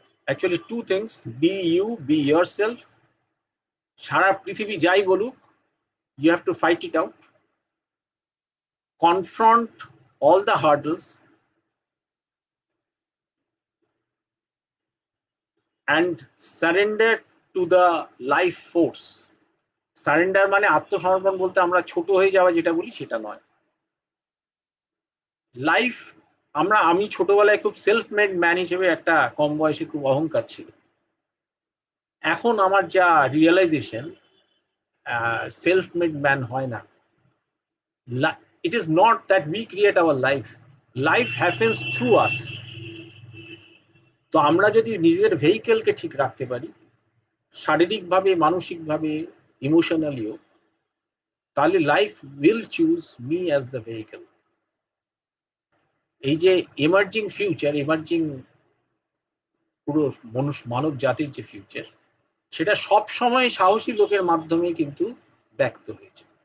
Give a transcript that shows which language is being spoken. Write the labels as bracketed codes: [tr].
[en] Actually, two things: be you, be yourself. [bn] সারা পৃথিবী যাই বলুক, [en] you have to fight it out. Confront all the hurdles and surrender to the life force. [bn] Surrender মানে আত্মসমর্পণ বলতে আমরা ছোট হয়ে যাওয়া যেটা বলি সেটা নয়। লাইফ, আমি ছোটবেলায় খুব সেলফ মেড ম্যান হিসেবে একটা কম বয়সে খুব অহংকার ছিল। এখন আমার যা রিয়েলাইজেশন, সেলফ মেড ম্যান হয় না। [en] It is not that we create our life. Life happens through us. [bn] তো আমরা যদি নিজেদের ভেহিকেলকে ঠিক রাখতে পারি, শারীরিকভাবে, মানসিকভাবে, ইমোশনালিও, তাহলে [en] Life will choose me as the vehicle. [bn] এই যে এমার্জিং ফিউচার, এমার্জিং পুরো মানব জাতির যে ফিউচার, সেটা সব সময় সাহসী লোকের মাধ্যমে কিন্তু ব্যক্ত হয়েছে।